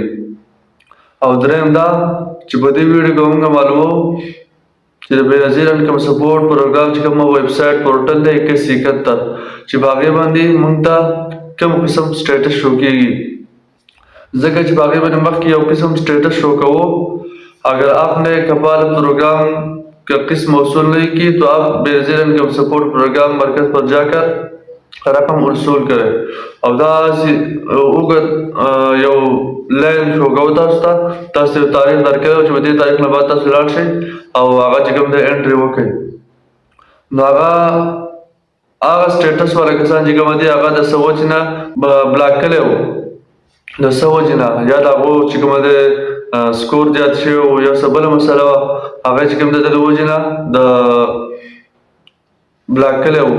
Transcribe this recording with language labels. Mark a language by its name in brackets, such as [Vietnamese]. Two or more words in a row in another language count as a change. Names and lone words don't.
[Pashto] او دریم دا چې په دې ویډیو کې موږ معلوموو چې د بېنظیر انکم سپورټ پروګرام چې کومه [English] web site portal [Pashto] دی 2171 چې په هغې باندې موږ ته کوم قسم [English] status show [Pashto] کېږي. ځکه چې په هغې باندې مخکې یو قسم [English] status show [Pashto] کوو. [Urdu] اگر آپ نے کپال پروگرام کا قسم وصول نہیں کی تو آپ بېنظیر انکم سپورٹ پروگرام مرکز پر جا کر رقم وصول کریں. [Pashto] او دا اوږد یو لاین شو کوو تاسو ته. تاسو یو تاریخ درکوي چې په دې تاریخ نه بعد تاسو لاړ شئ او هغه چې کوم دی انټري وکړئ. نو هغه سټیټس والا کسان چې کوم دي هغه د څه وجې نه بلاک کړی و، د څه وجې نه یا د هغو چې کوم دی سکور زیات شوی و یا څه بله مسله وه هغه چې کوم دی د وجې نه د بلاک کړی و.